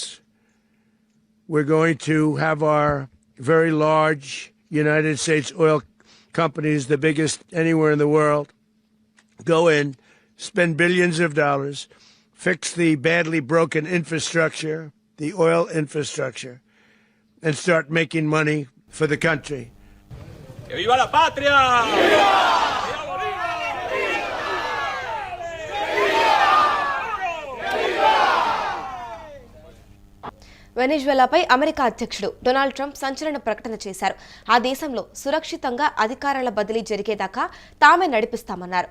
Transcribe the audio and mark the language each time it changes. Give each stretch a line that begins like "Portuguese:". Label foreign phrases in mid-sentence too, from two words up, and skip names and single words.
English: We're going to have our very large United States oil companies, the biggest anywhere in the world, go in, spend billions of dollars, fix the badly broken infrastructure, the oil infrastructure, and start making money for the country.
Spanish: ¡Que viva la patria! ¡Viva!
Telugu: వెనెజువెలాపై అమెరికా అధ్యక్షుడు డొనాల్డ్ ట్రంప్ సంచలన ప్రకటన చేశారు. ఆ దేశంలో సురక్షితంగా అధికారాల బదిలీ జరిగేదాకా తామే నడిపిస్తామన్నారు.